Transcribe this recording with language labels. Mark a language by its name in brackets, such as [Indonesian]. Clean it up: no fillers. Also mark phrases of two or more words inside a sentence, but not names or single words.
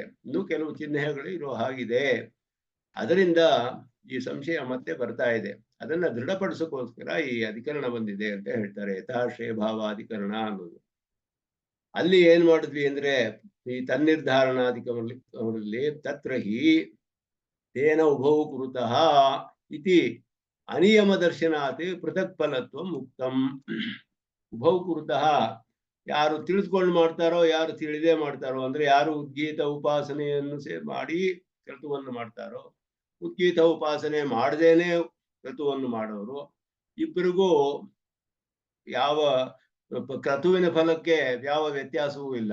[Kannada] ಇನ್ನೂ ಕೆಲವು ಚಿಹ್ನೆಗಳು ಇರೋ ಹಾಗಿದೆ, ಅದರಿಂದ ಈ ಸಂಶಯ ಮತ್ತೆ ಬರ್ತಾ ಇದೆ. ಅದನ್ನ ದೃಢಪಡಿಸೋಕೋಸ್ಕರ ಈ ಅಧಿಕರಣ ಬಂದಿದೆ ಅಂತ ಹೇಳ್ತಾರೆ, ಯಥಾಶ್ರಯ ಭಾವಾಧಿಕರಣ ಅನ್ನೋದು. ಅಲ್ಲಿ ಏನ್ ಮಾಡಿದ್ವಿ ಅಂದ್ರೆ, ಈ ತನ್ನಿರ್ಧಾರಣಾಧಿಕರಣದಲ್ಲಿ [Sanskrit] ತತ್ರ ಹಿ ತೇನ ಉಭೌ ಕುರುತಃ ಇತಿ ಅನಿಯಮ ದರ್ಶನಾತ್ ಪೃಥಕ್ ಫಲತ್ವ ಮುಕ್ತಂ. ಉಭೌ ಕುರುತಃ, [Kannada] ಯಾರು ತಿಳಿದುಕೊಂಡು ಮಾಡ್ತಾರೋ ಯಾರು ತಿಳಿದೇ ಮಾಡ್ತಾರೋ, ಅಂದ್ರೆ ಯಾರು ಉದ್ಗೀತ ಉಪಾಸನೆಯನ್ನು ಮಾಡಿ ಕ್ರತುವನ್ನು ಮಾಡ್ತಾರೋ, ಉದ್ಗೀತ ಉಪಾಸನೆ ಮಾಡದೇನೆ ಕ್ರತುವನ್ನು ಮಾಡೋರು, ಇಬ್ಬರಿಗೂ ಯಾವ ಕ್ರತುವಿನ ಫಲಕ್ಕೆ ಯಾವ ವ್ಯತ್ಯಾಸವೂ ಇಲ್ಲ.